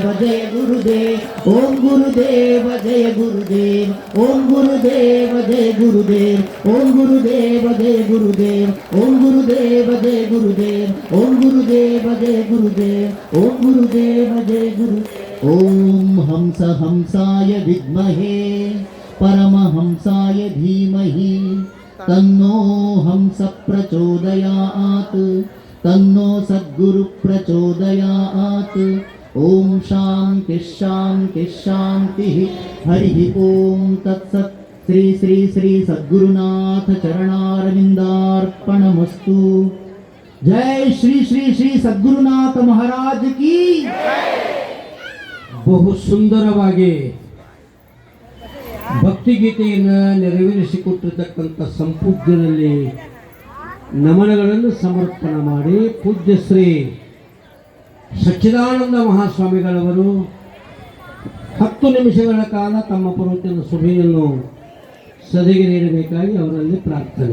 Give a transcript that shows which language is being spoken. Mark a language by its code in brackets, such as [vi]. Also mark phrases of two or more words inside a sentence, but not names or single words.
[sa] ಜಯ ಗುರುದೇವ ಓಂ ಗುರುದೇವ ಜಯ ಗುರುದೇವ ಓಂ ಗುರುದೇವ ಜಯ ಗುರುದೇವ ಓಂ ಗುರುದೇವ ಜಯ ಗುರುದೇವ ಓಂ ಗುರುದೇವ ಜಯ ಗುರುದೇವ ಓಂ ಗುರುದೇವ ಜಯ ಗುರುದೇವ ಓಂ ಗುರುದೇವ ಜಯ ಗುರು ಓಂ ಹಂಸ ಹಂಸಾಯ ವಿದ್ಮಹೇ परमहंसाय धीमहि तन्नो हंस प्रचोदयात् तन्नो सद्गुरु प्रचोदयात् ओम शांति शांति शांति हरि ओम तत्सत् श्री श्री श्री सद्गुरुनाथ चरणारविंदार्पणमस्तु [hi] जय श्री श्री श्री सद्गुरुनाथ महाराज की [kn] ಬಹು ಸುಂದರವಾಗಿ ಭಕ್ತಿಗೀತೆಯನ್ನು ನೆರವೇರಿಸಿಕೊಟ್ಟಿರ್ತಕ್ಕಂಥ ಸಂಪೂಜ್ಯರಲ್ಲಿ ನಮನಗಳನ್ನು ಸಮರ್ಪಣೆ ಮಾಡಿ ಪೂಜ್ಯ ಶ್ರೀ ಸಚ್ಚಿದಾನಂದ ಮಹಾಸ್ವಾಮಿಗಳವರು 10 ನಿಮಿಷಗಳ ಕಾಲ ತಮ್ಮ ಪರ್ವತನ ಸಭೆಯನ್ನು ಸದೆಗೆ ನೀಡಬೇಕಾಗಿ ಅವರಲ್ಲಿ ಪ್ರಾರ್ಥನೆ.